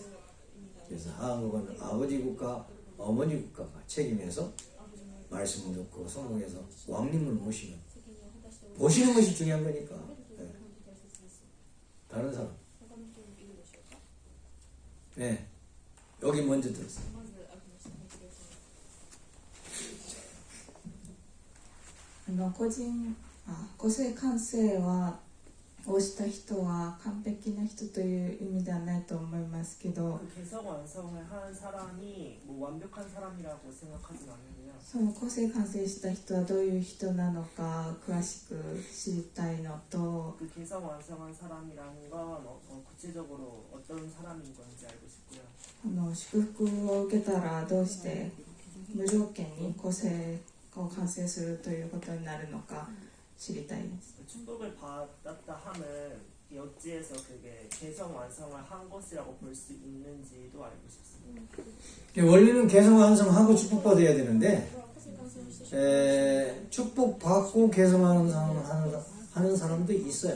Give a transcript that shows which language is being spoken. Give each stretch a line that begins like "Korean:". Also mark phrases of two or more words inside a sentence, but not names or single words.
Korean: 그래서 한국은 아버지 국가, 어머니 국가가 책임해서 말씀 듣고 성공해서 왕님을 모시는 것이 중요한 거니까. 네. 다른 사람. 네. 여기 먼저 들었어요.
Japanese: 個性感性をした人は完璧な人という意味ではないと思いますけど
Korean: 그 개성 완성을 한 사람이 뭐 완벽한 사람이라고 생각하진 않는데요.
Japanese: その個性完成した人はどういう人なのか詳しく知りたいのと
Korean: 그 개성 완성한 사람이라는 건 구체적으로 어떤 사람인 건지 알고 싶고요.
Japanese: 祝福を受けたらどうして無条件に個性を完成するということになるのか知りたいです。
Korean: 축복을 받았다 함은 어찌해서 그게 개성 완성을 한 것이라고 볼 수 있는지도 알고 싶습니다. 원리는 개성 완성하고 축복받아야 되는데 축복받고 개성하는 사람도 있어요.